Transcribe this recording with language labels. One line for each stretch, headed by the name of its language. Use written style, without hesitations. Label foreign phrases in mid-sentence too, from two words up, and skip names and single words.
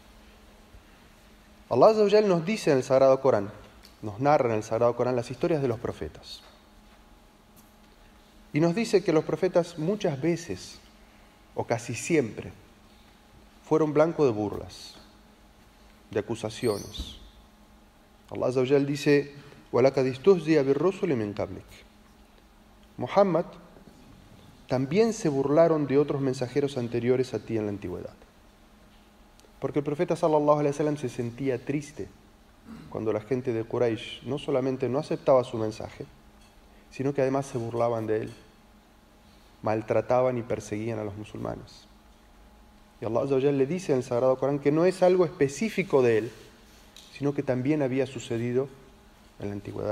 Arabic: الله عز وجل
Spanish: nos dice en el Sagrado Corán, nos narra en el Sagrado Corán las historias de los profetas. Y nos dice que los profetas muchas veces, o casi siempre, fueron blanco de burlas, de acusaciones.
Arabic: الله عز وجل dice, وَلَقَدِ اسْتُهْزِئَ بِالرُّسُلِ مِنْ قَبْلِكَ.
Spanish: Muhammad, también se burlaron de otros mensajeros anteriores a ti en la antigüedad. Porque el profeta
Arabic: صلى الله عليه وسلم
Spanish: se sentía triste cuando la gente de Quraysh no solamente no aceptaba su mensaje, sino que además se burlaban de él, maltrataban y perseguían a los musulmanes. Y
Arabic: الله عز وجل
Spanish: le dice en el Sagrado Corán que no es algo específico de él, sino que también había sucedido en la antigüedad.